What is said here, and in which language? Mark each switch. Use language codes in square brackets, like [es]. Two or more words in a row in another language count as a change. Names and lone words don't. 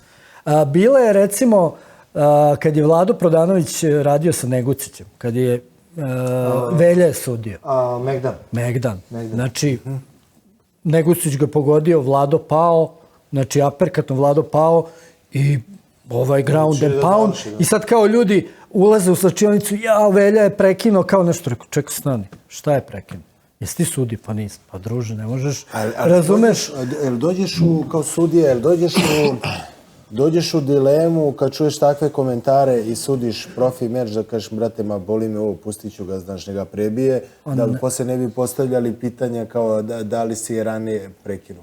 [sr] Bila je, recimo, kad je Vlado Prodanović radio sa Negucićem, kad je Velja je sudio. Megdan. Megdan. Znači, Negusić ga pogodio, Vlado pao, znači aperkatom Vlado pao i ovaj [en] ground and pound. [sr] I sad kao ljudi ulaze u slačionicu, Velja je prekinuo kao nešto. Rekao, čekaj, stani, šta je prekinuo? Jesi ti sudi? Pa nisi. Pa druže, ne možeš, razumeš? Jel dođeš kao sudija, jel dođeš u dilemu kad čuješ takve komentare i sudiš profi meč da kažeš, brate, ma boli me ovo, pustit ću ga, znaš, njega prebije, da li posle ne bi postavljali pitanja kao da li si je ranije prekinuo.